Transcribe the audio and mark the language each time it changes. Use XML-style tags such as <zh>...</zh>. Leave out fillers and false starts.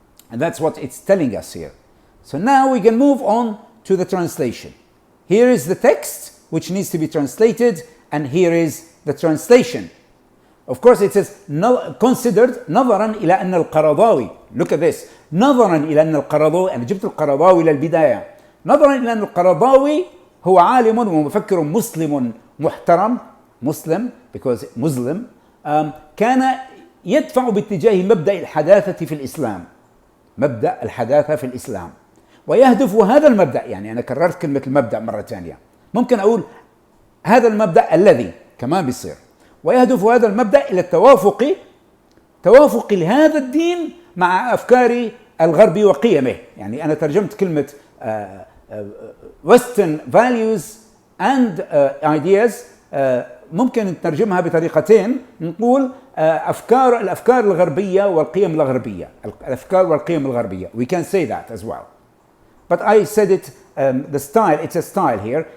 <en>And that's what it's telling us here. So now we can move on to the translation. Here is the text which needs to be translated, and here is the translation. Of course it says considered</en> <ar>نظرا إلى أن القرضاوي.</ar> <en>Look at this.</en> <ar>نظرا إلى أن القرضاوي، أنا جبت القرضاوي للبداية. نظرا إلى أن القرضاوي هو عالم ومفكر مسلم محترم،</ar> <en>Muslim because Muslim،</en> <ar>كان يدفع باتجاه مبدأ الحداثة في الإسلام. مبدأ الحداثة في الإسلام. ويهدف هذا المبدأ، يعني أنا كررت كلمة المبدأ مرة ثانية. ممكن أقول هذا المبدأ الذي كمان بيصير. ويهدف هذا المبدأ إلى توافق هذا الدين مع أفكار الغرب وقيمه. يعني أنا ترجمت كلمة</ar> <en>Western values and ideas،</en> <ar>ممكن نترجمها بطريقتين. نقول الأفكار الغربية والقيم الغربية. الأفكار والقيم الغربية.</ar> <en>We can say that as well. But I said it, the style, it's a style here.</en>